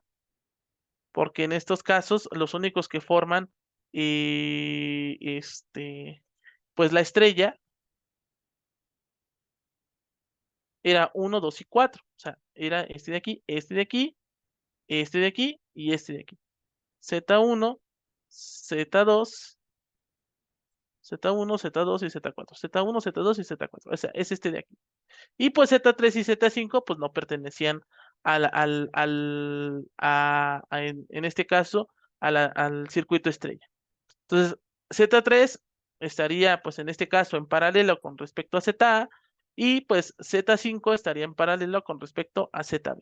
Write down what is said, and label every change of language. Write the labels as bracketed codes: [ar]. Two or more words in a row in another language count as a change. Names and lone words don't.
[es] Porque en estos casos, los únicos que forman, pues la estrella era 1, 2 y 4. O sea, era este de aquí, este de aquí, este de aquí y este de aquí. Z1, Z2, Z1, Z2 y Z4. Z1, Z2 y Z4. O sea, es este de aquí. Y pues Z3 y Z5 pues no pertenecían en este caso, al circuito estrella. Entonces, Z3 estaría pues en este caso en paralelo con respecto a ZA y pues Z5 estaría en paralelo con respecto a ZB.